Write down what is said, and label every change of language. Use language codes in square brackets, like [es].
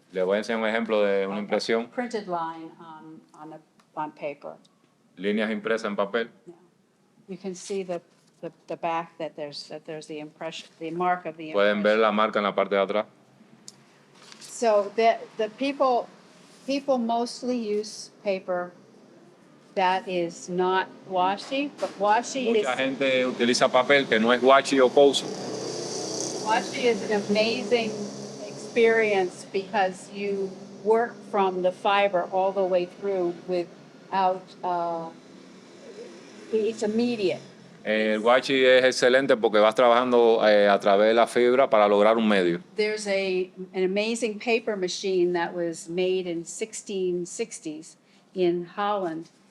[es] Le voy a enseñar un ejemplo de una impresión, [en] printed line on paper. [es] líneas impresas en papel. [en] You can see the back that there's the impression, the mark of the [es] Pueden ver [en] impression. [es] la marca en la parte de atrás. [en] So the people mostly use paper that is not washi, but washi [es] Mucha gente utiliza papel que no es washi o kouso. [en] is an amazing experience because you work from the fiber all the way through without, it's immediate. [es] El washi es excelente porque vas trabajando a través de la fibra para lograr un medio. [en] There's an amazing paper machine that was made in 1660s in Holland.